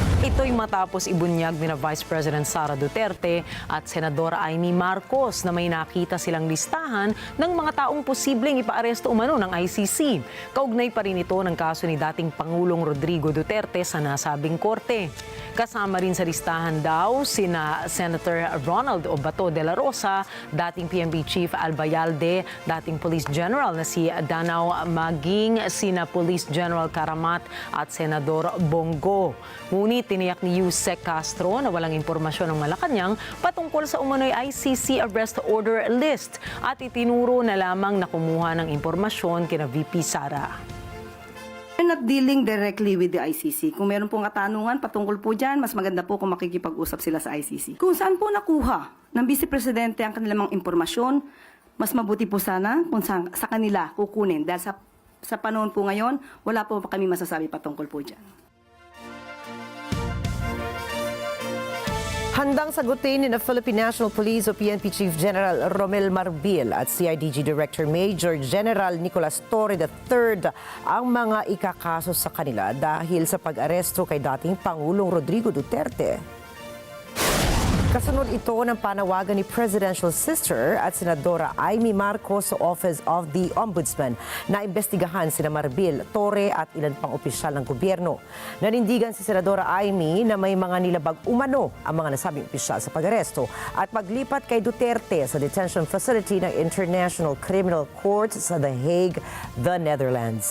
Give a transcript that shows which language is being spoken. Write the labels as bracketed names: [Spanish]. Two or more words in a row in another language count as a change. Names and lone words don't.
[Filipino] Ito'y matapos ibunyag ni Vice President Sara Duterte at Senadora Amy Marcos na may nakita silang listahan ng mga taong posibleng ipaaresto umano ng ICC. Kaugnay pa rin ito ng kaso ni dating Pangulong Rodrigo Duterte sa nasabing korte. Kasama rin sa listahan daw sina Senator Ronald Obato de la Rosa, dating PNP Chief Albayalde, dating Police General na si Danao Maging, sina Police General Karamat at Senador Bongo. Ngunit tiniyak ni Yusek Castro na walang impormasyon ng Malacanang patungkol sa umano'y [English] ICC arrest order list [Filipino] at itinuro na lamang na kumuha ng impormasyon kina VP Sara. [English] We're not dealing directly with the ICC. [Filipino] Kung meron pong katanungan patungkol po dyan, mas maganda po kung makikipag-usap sila sa ICC. Kung saan po nakuha ng Vice Presidente ang kanilang impormasyon, mas mabuti po sana kung sa kanila kukunin. Dahil sa panahon po ngayon, wala po kami masasabi patungkol po dyan. Handang sagutin ni Philippine National Police o PNP Chief General Romel Marbil at CIDG Director Major General Nicolas Torre III ang mga ikakaso sa kanila dahil sa pag-aresto kay dating Pangulong Rodrigo Duterte. Kasunod ito ng panawagan ni [English] Presidential Sister [Filipino] at Senadora Amy Marcos sa Office of the Ombudsman na imbestigahan sina Marbil, Torre at ilan pang opisyal ng gobyerno. Nanindigan si Senadora Amy na may mga nilabag umano ang mga nasabing opisyal sa pag-aresto at paglipat kay Duterte sa [English] detention facility [Filipino] ng International Criminal Court sa The Hague, the Netherlands.